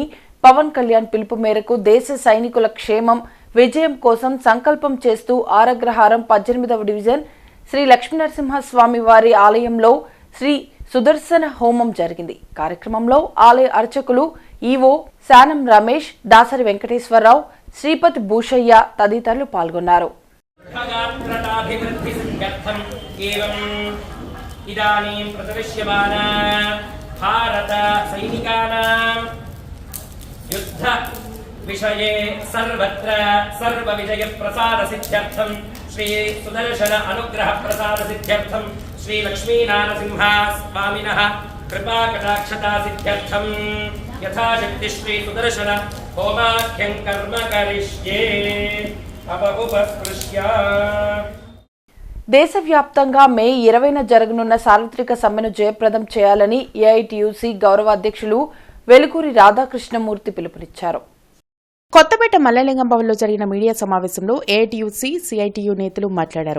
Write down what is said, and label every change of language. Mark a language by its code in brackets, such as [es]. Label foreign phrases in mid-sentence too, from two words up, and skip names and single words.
[te] పవన్ కళ్యాణ్ పిలుపు మేరకు దేశ సైనికుల క్షేమం, విజయం కోసం సంకల్పం చేస్తూ ఆరగ్రహారం 18వ డివిజన్ శ్రీ లక్ష్మీనరసింహస్వామి వారి ఆలయంలో శ్రీ సుదర్శన హోమం జరిగింది. కార్యక్రమంలో ఆలయ అర్చకులు ఈవో శానం రమేష్, దాసరి వెంకటేశ్వరరావు, శ్రీపతి భూషయ్య తదితరులు పాల్గొన్నారు. [sa] इदानीं प्रदर्श्यमाना भारत सैनिकानां युद्ध विषये सर्वत्र सर्वविजय प्रसाद सिद्ध्यर्थं श्री सुदर्शन अनुग्रह प्रसाद सिद्ध्यर्थं श्री लक्ष्मीनारसिंह स्वामिनः कृपा कटाक्षता सिद्ध्यर्थं यथाशक्ति श्री सुदर्शन होमाख्यं कर्म करिष्ये अपहुपस्पृश्य. [te] దేశవ్యాప్తంగా మే 20న జరగనున్న సార్వత్రిక సమ్మెను జయప్రదం చేయాలని ఏఐటీయూసీ గౌరవ అధ్యక్షులు వెలుకూరి రాధాకృష్ణమూర్తి పిలుపునిచ్చారు. కొత్తపేట మల్లలింగం భవన్లో జరిగిన మీడియా సమావేశంలో ఏఐటీయూసీ, సిఐటియు నేతలు మాట్లాడారు.